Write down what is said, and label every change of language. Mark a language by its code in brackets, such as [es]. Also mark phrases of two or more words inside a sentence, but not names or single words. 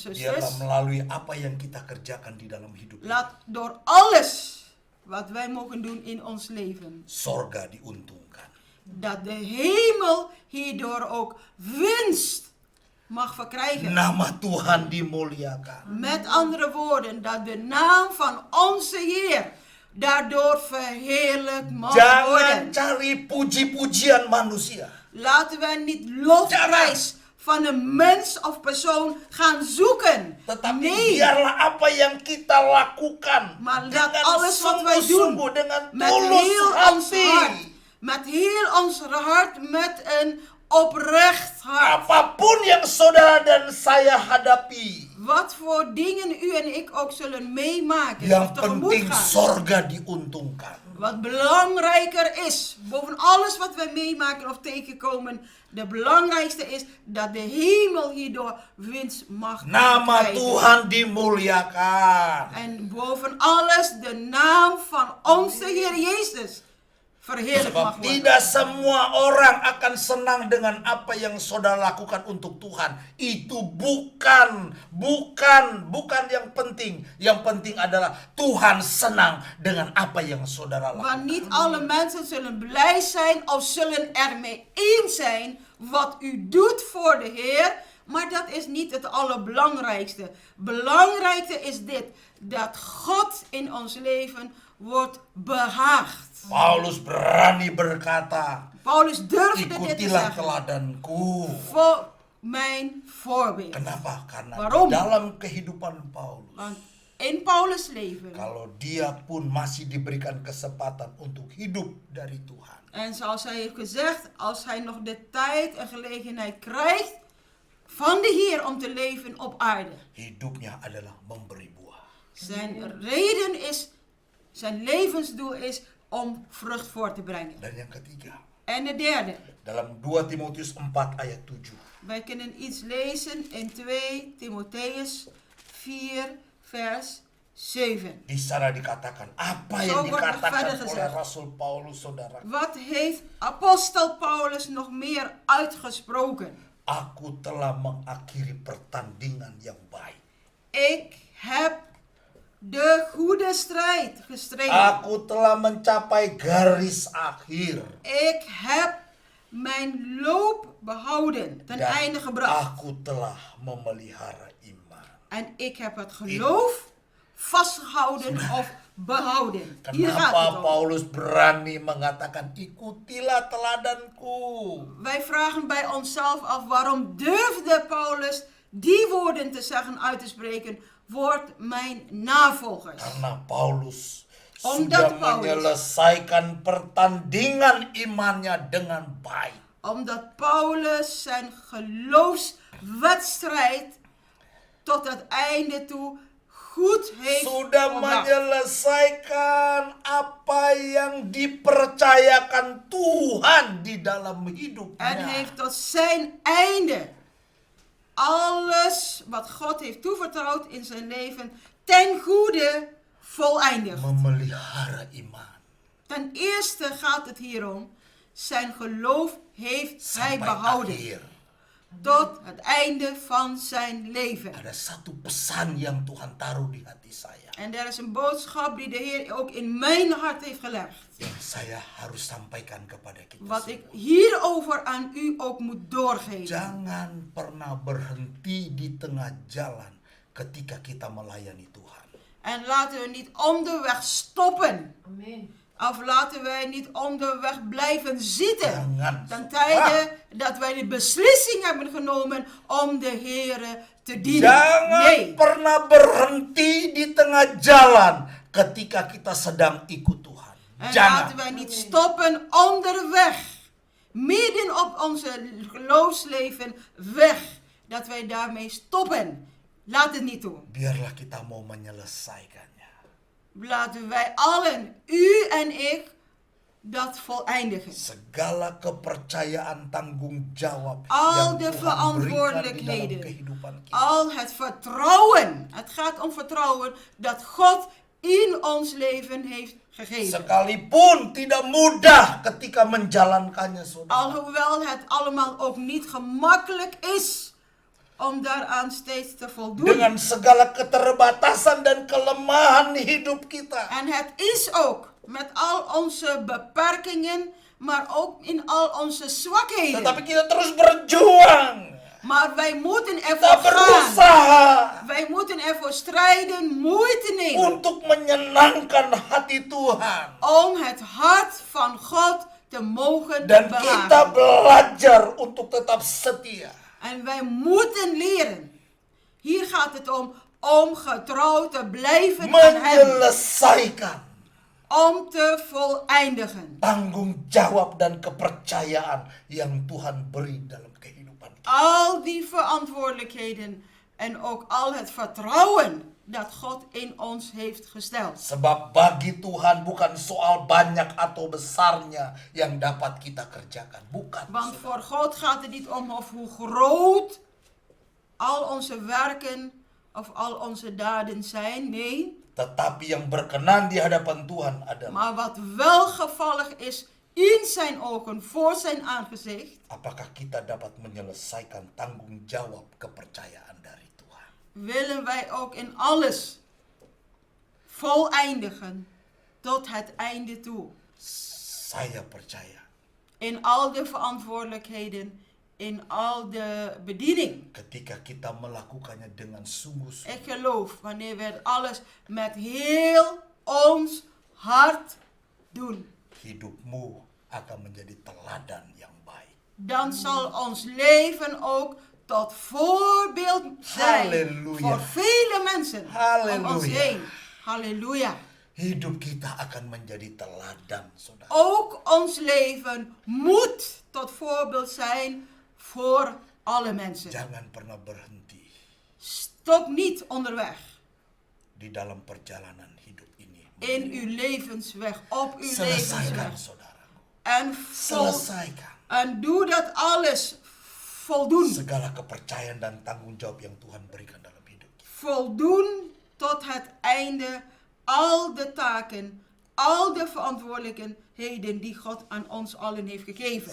[id] biarlah [nl] zusters, [id] melalui apa yang kita kerjakan di dalam hidup ini, [nl] laat door alles wat wij mogen doen in ons leven, [id] sorga diuntungkan. [nl] dat de hemel hierdoor ook winst mag verkrijgen. [id] Nama Tuhan dimuliakan. [nl] Met andere woorden, dat de naam van onze Heer daardoor verheerlijkt mag [id] Jangan [nl] worden. [id] cari puji-pujian manusia. [nl] Laten wij niet lofprijs van een mens of persoon gaan zoeken. [id] Tetapi [nl] Nee, [id] biarlah apa yang kita lakukan [nl] maar laat [id] dengan [nl] alles wat wij [id] sungguh-sungguh, [nl] doen [id] dengan [nl] met [id] tulus [nl] heel ons [id] hati. [nl] hart, met heel ons hart, met een oprecht hart. [id] Apapun yang saudara dan saya hadapi, [nl] Wat voor dingen u en ik ook zullen meemaken of [id] yang [nl] tegemoet [id] penting [nl] gaan. [id] sorga diuntungkan. [nl] Wat belangrijker is, boven alles wat wij meemaken of tegenkomen, de belangrijkste is dat de hemel hierdoor winst mag [id] Nama [nl] krijgen. [id] Tuhan dimuliakan. [nl] En boven alles de naam van onze Heer Jezus verheerlijkt mag [id] Sebab [nl] worden. [id] tidak semua orang akan senang dengan apa yang saudara lakukan untuk Tuhan. Itu bukan yang penting. Yang penting adalah Tuhan senang dengan apa yang saudara lakukan. [nl] Want niet alle mensen zullen blij zijn of zullen ermee eens zijn wat u doet voor de Heer. Maar dat is niet het allerbelangrijkste. Belangrijkste is dit. Dat God in ons leven wordt behaagd. [id] Paulus berani berkata, [nl] Paulus durfde dit te [id] ikutilah [nl] zeggen. [id] teladanku. [nl] Voor mijn voorbeeld. [id] Kenapa? Karena [nl] Waarom? [id] di dalam kehidupan Paulus, [nl] Want in Paulus' leven. [id] kalau dia pun masih diberikan kesempatan untuk hidup dari Tuhan, [nl] En zoals hij heeft gezegd, als hij nog de tijd en gelegenheid krijgt van de Heer om te leven op aarde. [id] hidupnya adalah memberi buah. [nl] Zijn reden is, zijn levensdoel is om vrucht voort te brengen. [id] Dan yang ketiga, [nl] En de derde, [id] dalam 2 Timotius 4 ayat 7. [nl] wij kunnen iets lezen in 2 Timotheus 4 vers 7. [id] Di sana dikatakan apa [nl] Zo [id] yang [nl] wordt er [id] dikatakan [nl] verder [id] oleh [nl] gezegd. [id] Rasul Paulus, saudara. [nl] Wat heeft apostel Paulus nog meer uitgesproken? [id] Aku telah mengakhiri pertandingan yang baik. [nl] Ik heb de goede strijd gestreden. [id] Aku telah mencapai garis akhir. [nl] Ik heb mijn loop behouden, ten einde gebracht. [id] Aku telah memelihara iman. [nl] En ik heb het geloof vastgehouden of behouden. Hier gaat [id] Kenapa [nl] het om. [id] Paulus berani mengatakan ikutilah teladanku? [nl] Wij vragen bij onszelf af, waarom durfde Paulus die woorden te zeggen, uit te spreken? Word mijn navolgers. [id] Karena Paulus [nl] Omdat [id] sudah [nl] Paulus- [id] menyelesaikan pertandingan imannya dengan baik. [nl] Omdat Paulus zijn geloofswedstrijd tot het einde toe goed heeft [id] Sudah [nl] volbracht. [id] menyelesaikan apa yang dipercayakan Tuhan di dalam hidupnya. [nl] En heeft tot zijn einde alles wat God heeft toevertrouwd in zijn leven ten goede voleindigd. [id] Memelihara iman. [nl] Ten eerste gaat het hier om, zijn geloof heeft hij [id] Sampai [nl] behouden [id] akhir. [nl] tot het einde van zijn leven. [id] Ada satu pesan yang Tuhan taruh di hati saya. [nl] En er is een boodschap die de Heer ook in mijn hart heeft gelegd. [id] Yang saya harus sampaikan kepada kita [nl] Wat ik [id] semua. [nl] hierover aan u ook moet doorgeven. [id] Jangan pernah berhenti di tengah jalan ketika kita melayani Tuhan. [nl] En laten we niet onderweg stoppen. Amen. Of laten wij niet onderweg blijven zitten. [id] Jangan. [nl] Ten tijde dat wij de beslissing hebben genomen om de Heere te dienen. [id] Jangan [nl] Nee. [id] pernah berhenti di tengah jalan ketika kita sedang ikut Tuhan. [nl] En [id] Jangan. [nl] laten wij niet stoppen onderweg. Midden op onze geloofsleven weg. Dat wij daarmee stoppen. Laat het niet toe. [id] Biarlah kita mau menyelesaikannya. [nl] Laten wij allen, u en ik, dat voleindigen. [id] Segala kepercayaan tanggung jawab [nl] Al [id] yang [nl] de [id] Tuhan berikan di dalam [nl] verantwoordelijkheden. [id] kehidupan kita. [nl] Al het vertrouwen. Het gaat om vertrouwen dat God in ons leven heeft gegeven. [id] Sekalipun tidak mudah ketika menjalankannya, saudara. [nl] Alhoewel het allemaal ook niet gemakkelijk is om daaraan steeds te voldoen. [id] Dengan segala keterbatasan dan kelemahan hidup kita. [nl] En het is ook met al onze beperkingen, maar ook in al onze zwakheden. [id] Tetapi kita terus berjuang. [nl] Maar wij moeten [id] Kita [nl] ervoor gaan. [id] berusaha [nl] Wij moeten ervoor strijden, moeite nemen [id] untuk menyenangkan hati Tuhan. [nl] om het hart van God te mogen [id] Dan kita [nl] behagen. [id] belajar untuk tetap setia. [nl] En wij moeten leren. Hier gaat het om getrouw te blijven aan Hem. [id] Menyelesaikan [nl] Om te voleindigen. [id] tanggung jawab dan kepercayaan yang Tuhan beri dalam kehidupan kita. [nl] Al die verantwoordelijkheden en ook al het vertrouwen dat God in ons heeft gesteld. [id] Sebab bagi Tuhan bukan soal banyak atau besarnya yang dapat kita kerjakan. Bukan. [nl] Want voor God gaat het niet om of hoe groot al onze werken of al onze daden zijn. Nee. [id] Tetapi yang berkenan di hadapan Tuhan adalah [nl] Maar wat welgevallig is in zijn ogen, voor zijn aangezicht. [id] apakah kita dapat menyelesaikan tanggung jawab kepercayaan dari Tuhan. [nl] Willen wij ook in alles voleindigen tot het einde toe. [id] Saya percaya [nl] In al de verantwoordelijkheden, in al de bediening. [id] ketika kita melakukannya dengan sungguh-sungguh, [nl] Ik geloof wanneer we alles met heel ons hart doen, [id] hidupmu akan menjadi teladan yang baik. [nl] dan zal ons leven ook tot voorbeeld zijn Halleluja. voor vele mensen om ons Halleluja. heen. Halleluja. [id] Hidup kita akan menjadi teladan, saudara. [nl] Ook ons leven moet tot voorbeeld zijn voor alle mensen. [id] Jangan pernah berhenti [nl] Stop niet onderweg [id] di dalam perjalanan hidup ini. [nl] in uw levensweg, op uw [id] Selesaikan, [nl] levensweg. [id] saudaraku. [nl] En [id] Selesaikan [nl] doe dat alles voldoen. [id] segala kepercayaan dan tanggung jawab yang Tuhan berikan dalam hidup kita. [nl] Voldoen tot het einde al de taken, al de verantwoordelijkheden die God aan ons allen heeft gegeven.